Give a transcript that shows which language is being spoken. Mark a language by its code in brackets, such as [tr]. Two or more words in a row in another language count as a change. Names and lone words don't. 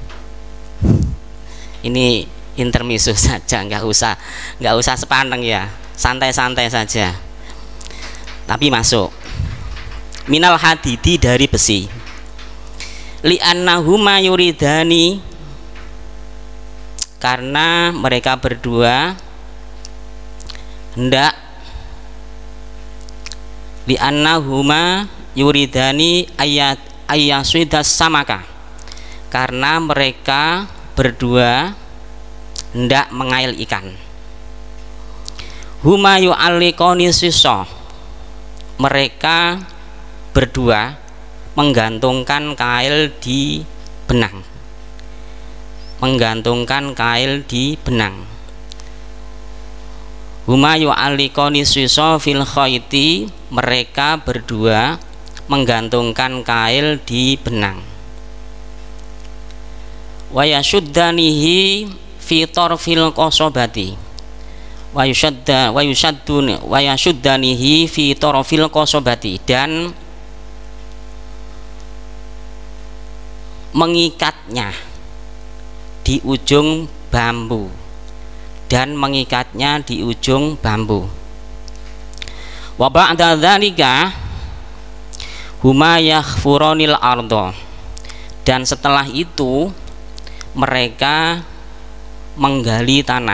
[id] Ini intermezzo saja, nggak usah sepaneng ya, santai-santai saja. Tapi masuk. [ar] من الحديد, [id] dari besi. [ar] لأنهما يريدان, [id] karena mereka berdua hendak, [ar] لأنهما يريدان أن يصطادا السمك, [id] karena mereka berdua hendak mengail ikan. [ar] هما يعلقان الشص, [id] mereka berdua menggantungkan kail di benang. Menggantungkan kail di benang. [ar] هما يعلقان الشص في الخيط, [id] mereka berdua menggantungkan kail di benang. [ar] ويشدانه في طرف القصبة. ويشدانه في طرف القصبة, [id] dan mengikatnya di ujung bambu, dan mengikatnya di ujung bambu. [ar] وبعد ذلك هما يحفران الأرض, [id] dan setelah itu mereka menggali tanah.